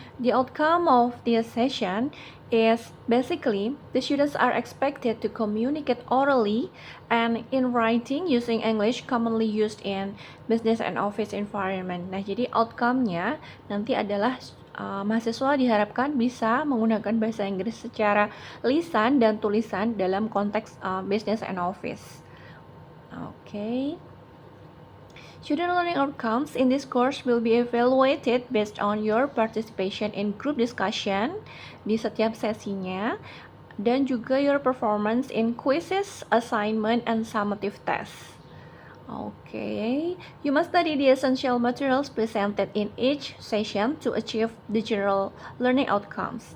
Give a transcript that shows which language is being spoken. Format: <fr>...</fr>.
<en>The outcome of this session is basically the students are expected to communicate orally and in writing using English commonly used in business and office environment.</en> <id>Nah, jadi outcome-nya nanti adalah mahasiswa diharapkan bisa menggunakan bahasa Inggris secara lisan dan tulisan dalam konteks business and office.</id> <en>Okay. Student learning outcomes in this course will be evaluated based on your participation in group discussion</en> <id>di setiap sesinya dan juga</id> <en>your performance in quizzes, assignment, and summative tests. Okay, you must study the essential materials presented in each session to achieve the general learning outcomes.</en>